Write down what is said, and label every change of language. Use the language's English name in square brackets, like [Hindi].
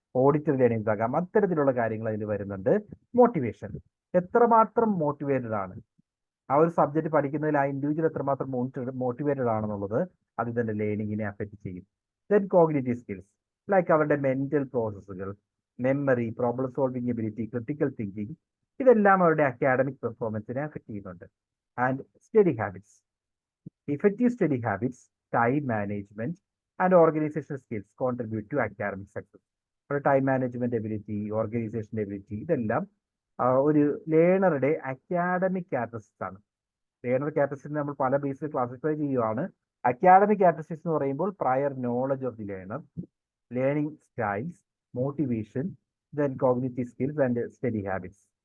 [Malayalam] Auditory learnings ആകാം, അത്തരത്തിലുള്ള കാര്യങ്ങൾ അതിൽ വരുന്നുണ്ട്. മോട്ടിവേഷൻ, എത്രമാത്രം മോട്ടിവേറ്റഡ് ആണ് ആ ഒരു സബ്ജക്ട് പഠിക്കുന്നതിൽ, ആ ഇൻഡിവിജ്വൽ എത്രമാത്രം മോട്ടിവേറ്റഡ് ആണെന്നുള്ളത് അത് ഇതിന്റെ ലേണിങ്ങിനെ അഫക്റ്റ് ചെയ്യും. ദെൻ കോഗ്നിറ്റീവ് സ്കിൽസ് ലൈക്ക് അവരുടെ മെന്റൽ പ്രോസസ്സുകൾ, memory, problem solving ability, critical thinking, ഇതെല്ലാം അവരുടെ അക്കാഡമിക് പെർഫോമൻസിനെ അഫക്റ്റ് ചെയ്യുന്നുണ്ട്. [English] And study habits, effective study habits, time management, and organizational skills contribute to academic success. [Malayalam] ഒരു time management ability, organisation ability, ഇതെല്ലാം ഒരു ലേണറുടെ academic characteristics ആണ്. Learner characteristics നമ്മൾ പല ബേസിൽ classify ചെയ്യുകയാണ്. അക്കാഡമിക് ക്യാരക്ടറിസ്റ്റിക്സ് എന്ന് പറയുമ്പോൾ prior knowledge of the learner, learning styles, motivation, then cognitive skills and study habits.